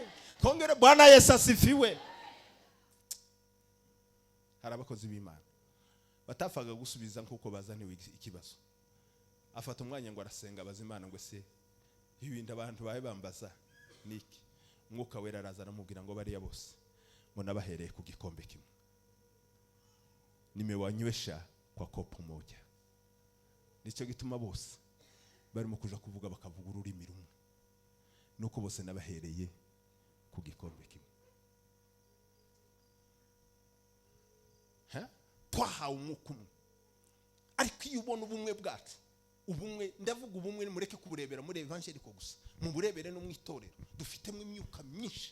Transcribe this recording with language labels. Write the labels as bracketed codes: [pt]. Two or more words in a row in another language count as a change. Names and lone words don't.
[rw] Twongere [sw] Bwana Yesu asifiwe. [rw] Hari abakozi b'Imana batafaga gusubiza nkuko bazaniwe ikibazo. Afata umwanya ngo arasenga abaza Imana ngo se ibintu abantu baye bambaza niki? Mwuka wera araza aramubwira ngo bariya bose ngo nabahereye ku gikombe kimwe. [sw] Nimewanywesha kwa kopo moja. [rw] Nicyo gituma bose barimo kuja kuvuga bakavuga ururimi rumwe. Nuko bose nabahereye ku gikombe kimwe. Twahawe umwuka umwe. Ariko iyo ubona ubumwe bwacu ubumwe, ndavuga ubumwe mureke kuburebera muri evangeliko gusa, mu burebere no mu itorero dufitemo imyuka myinshi.